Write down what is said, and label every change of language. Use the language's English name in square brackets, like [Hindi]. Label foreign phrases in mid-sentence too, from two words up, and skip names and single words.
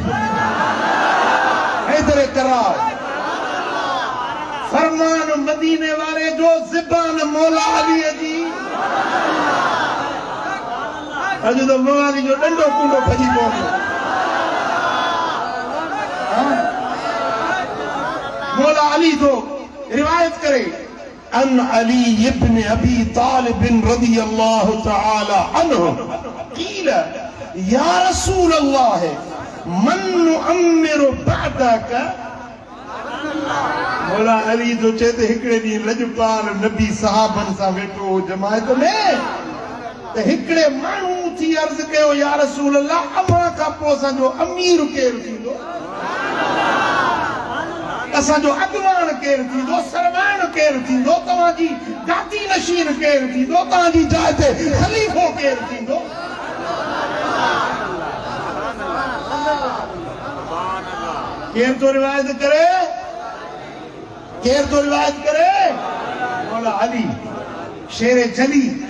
[Sindhi] हैदर करार फरमान मदीने वाले जो ज़बान मौला अली जी अॼु तो मवाली जो डंडो कूंडो भॼी पवंदो मौला अली तो रिवायत करे [Arabic] عن علي ابن أبي طالب رضي الله تعالى عنه قيل يا رسول الله من نؤمر بعدك [Sindhi] मौला अली जो चेते हिकड़े ॾींहुं लजपाल नबी साहबनि सां वेठो जमायत में त हिकड़े माण्हू थी अर्ज़ कयो [Arabic] يا رسول الله [Sindhi] अव्हां खां पोइ असांजो अमीर केरु थींदो असांजो अॻवान केरु थींदो सरवाण केरु थींदो तव्हांजी गादी नशीन केरु थींदो तव्हांजी जाइ ते ख़लीफ़ो केरु थींदो केरु तो रिवायत करे केरु तो रिवायत करे मौला अली शेर जली